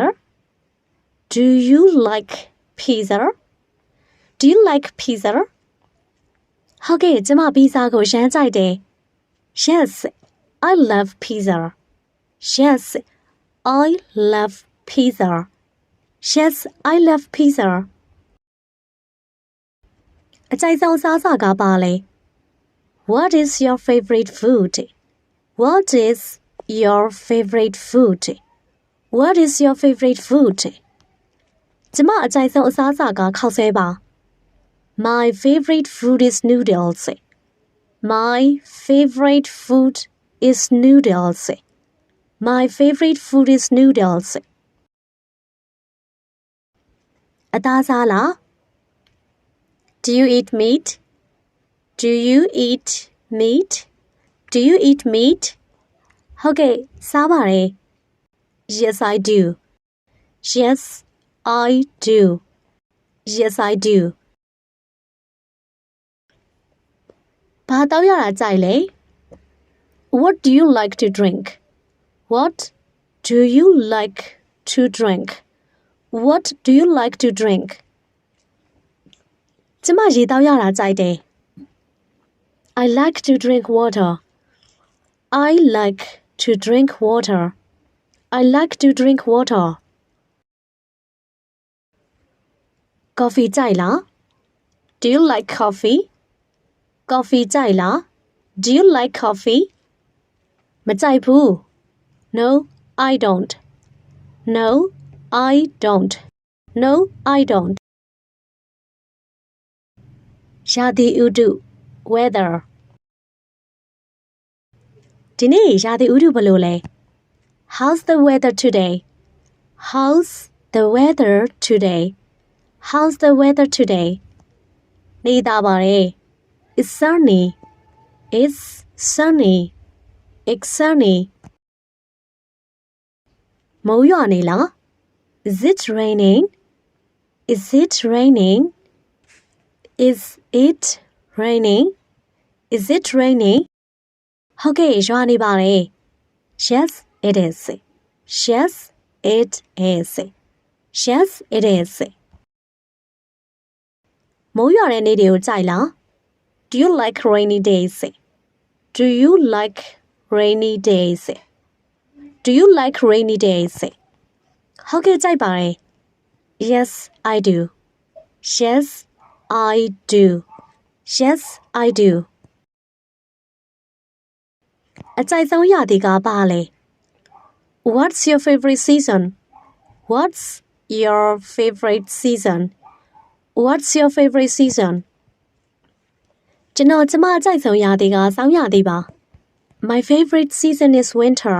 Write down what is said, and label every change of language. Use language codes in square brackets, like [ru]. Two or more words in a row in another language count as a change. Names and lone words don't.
[en] Do you like pizza? Do you like pizza? [my] ဟုတ်ကဲ့ကျမပီဇာကိုရမ်းကြိုက်တယ် [en] Yes, I love pizza. Yes, I love pizza. Yes, I love pizza. [my] အကြိုက်ဆုံးစားစာကပါလဲ [en] What is your favorite food? What is your favorite food? What is your favorite food? [my] ကျမအကြိုက်ဆုံးအစားအစာကခောက်ဆွဲပါ [en] My favorite food is noodles. My favorite food is noodles. My favorite food is noodles. [my] အသားစားလား [en] Do you eat meat? Do you eat meat? Do you eat meat? [my] ဟုတ်ကဲ့စားပါတယ် [en] Yes, I do. Yes, I do. Yes, I do. [my] ဘာတောက်ရတာကြိုက်လဲ [en] What do you like to drink? What do you like to drink? What do you like to drink? [my] ကျမရေတောက်ရတာကြိုက်တယ် [en] I like to drink water. I like to drink water. I like to drink water. [my] Coffee ကြိုက်လား [en] Do you like coffee? [my] Coffee ကြိုက်လား [en] Do you like coffee? [my] မကြိုက်ဘူး [en] No, I don't. No, I don't. No, I don't. [my] ရာသီဥတု weather ဒီနေ့ရာသီဥတုဘယ်လိုလဲ [en] How's the weather today? How's the weather today? How's the weather today? [my] နေသားပါတယ် [en] It's sunny. It's sunny. It's sunny. [my] မိုးရွာနေလား [en] Is it raining? Is it raining? Is it raining? Is it raining? [my] ဟုတ်ကဲ့ရွာနေပါတယ် [en] Yes, it is. Yes, it is. Yes, it is. [my] မိုးရွာတဲ့နေ့တွေကိုကြိုက်လား [en] Do you like rainy days? Do you like rainy days? Do you like rainy days? [my] ဟုတ်ကဲ့ကြိုက်ပါတယ် [en] Yes, I do. Yes, I do. Yes, I do. [my] အကြိုက်ဆုံးရာသီကဘာလဲ [en] What's your favorite season? What's your favorite season? What's your favorite season? [my] ကျွန်တော်ကျမအကြိုက်ဆုံးရာသီကဆောင်းရာသီပါ [en] My favorite season is winter.